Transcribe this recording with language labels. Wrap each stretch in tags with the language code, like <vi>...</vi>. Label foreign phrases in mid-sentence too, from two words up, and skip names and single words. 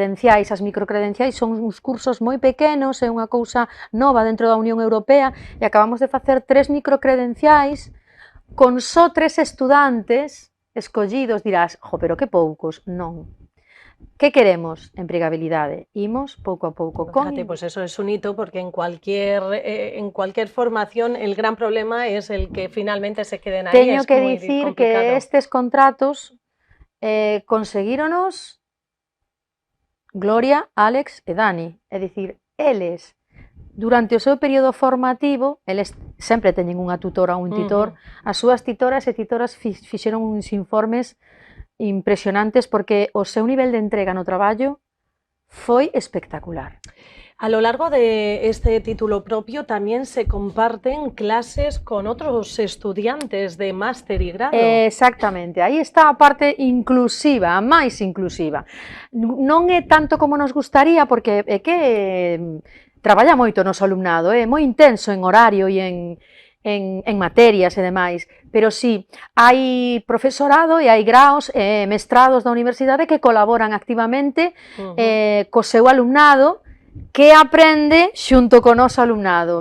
<gl>As microcredenciais son uns cursos moi pequenos, é unha cousa nova dentro da Unión Europea, e acabamos de facer 3 microcredenciais con só 3 estudantes escollidos. Dirás, jo, pero que poucos. Non. Que queremos? Empregabilidade. Imos pouco a pouco.</gl> <es>Fíjate, pues eso es un hito, porque en cualquier formación el gran problema es el que finalmente se queden ahí.</es> <gl>Teño que dicir que estes contratos conseguíronos Gloria, Alex e Dani. É dicir, eles, durante o seu período formativo, eles sempre teñen unha tutora ou un titor, as súas titoras e titoras fixeron uns informes impresionantes, porque o seu nivel de entrega no traballo foi espectacular.</gl> <es>A lo largo de este título propio también se comparten clases con otros estudiantes de máster y grado.</es> <gl>Exactamente, aí está a parte inclusiva, a máis inclusiva. Non é tanto como nos gustaría, porque é que traballa moito o noso alumnado, é moi intenso en horario e en materias e demais, pero sí, hai profesorado e hai graos e mestrados da universidade que colaboran activamente co seu alumnado, que aprende xunto co noso alumnado.</gl>